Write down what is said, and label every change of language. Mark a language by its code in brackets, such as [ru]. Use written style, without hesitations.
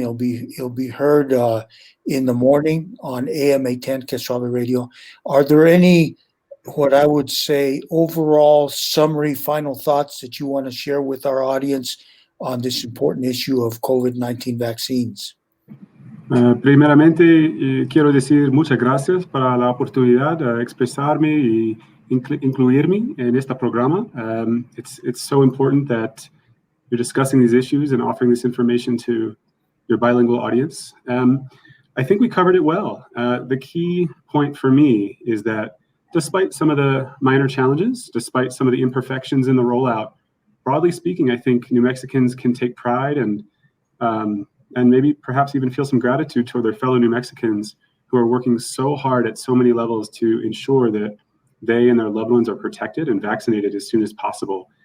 [en] It'll be heard in the morning on AM 810 KSWV radio. Are there any, what I would say, overall summary final thoughts that you want to share with our audience on this important issue of COVID-19 vaccines? [es] Primeramente, quiero decir muchas gracias para la oportunidad de expresarme y incluirme en este programa. [en] It's so important that you're discussing these issues and offering this information to your bilingual audience. I think we covered it well. The key point for me is that despite some of the minor challenges, despite some of the imperfections in the rollout, broadly speaking, I think New Mexicans can take pride and maybe perhaps even feel some gratitude toward their fellow New Mexicans who are working so hard at so many levels to ensure that they and their loved ones are protected and vaccinated as soon as possible.